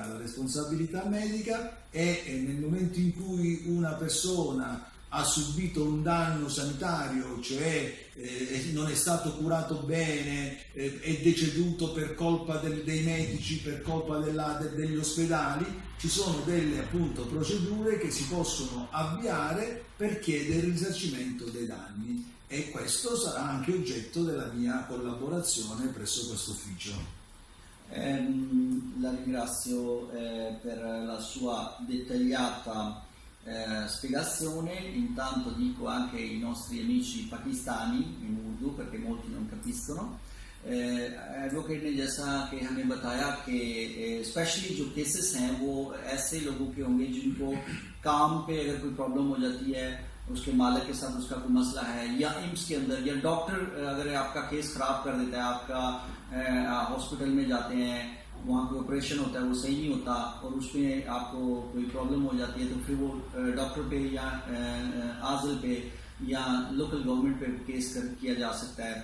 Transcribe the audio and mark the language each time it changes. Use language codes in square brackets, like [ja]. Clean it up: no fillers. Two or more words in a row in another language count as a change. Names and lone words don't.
[it] La responsabilità medica è nel momento in cui una persona ha subito un danno sanitario, cioè non è stato curato bene, è deceduto per colpa dei medici, per colpa degli ospedali, ci sono delle appunto procedure che si possono avviare per chiedere il risarcimento dei danni, e questo sarà anche oggetto della mia collaborazione presso questo ufficio. La ringrazio per la sua dettagliata spiegazione. Intanto dico anche ai nostri amici pakistani in Urdu, perché molti non capiscono, [ur] ایڈووکیٹ نے جیسا کہ ہمیں بتایا کہ اسپیشلی جو کیسز ہیں وہ ایسے لوگوں کے ہوں گے جن کو کام پہ اگر کوئی پرابلم ہو جاتی ہے، اس کے مالک کے ساتھ اس کا کوئی مسئلہ ہے، یا ایمس کے اندر، یا ڈاکٹر اگر آپ کا کیس خراب کر دیتا ہے، آپ کا ہاسپٹل میں جاتے ہیں، وہاں کوئی آپریشن ہوتا ہے، وہ صحیح نہیں ہوتا اور اس میں آپ کو کوئی پرابلم ہو جاتی ہے، تو پھر وہ ڈاکٹر پہ یا آزل پہ یا [en] local government [ur] پہ کیس کیا جا سکتا ہے.